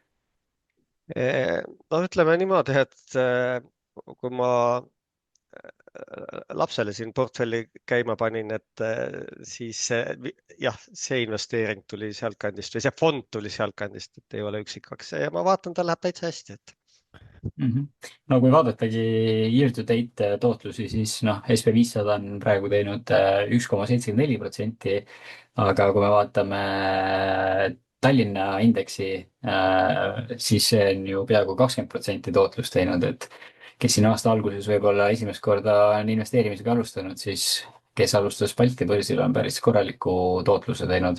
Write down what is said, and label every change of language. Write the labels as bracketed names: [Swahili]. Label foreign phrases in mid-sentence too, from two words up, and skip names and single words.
[Estonian] no ütleme niimoodi, et kui ma lapsele siin portfelli käima panin, et siis jah, see investeering tuli sealtkandist või see fond tuli sealtkandist, et ei ole üksikaktsia ja ma vaatan, tal läheb täitsa hästi, et no kui vaadatagi [English] year to date [Estonian] tootlusi, siis noh, SB500 on praegu teinud 1,74%. aga kui me vaatame Tallinna indeksi, siis see on ju peaaegu 20% tootlust teinud, et kes siin aasta alguses võib-olla esimest korda on investeerimisega alustanud, siis kes alustas Balti börsil, on päris korraliku tootluse teinud.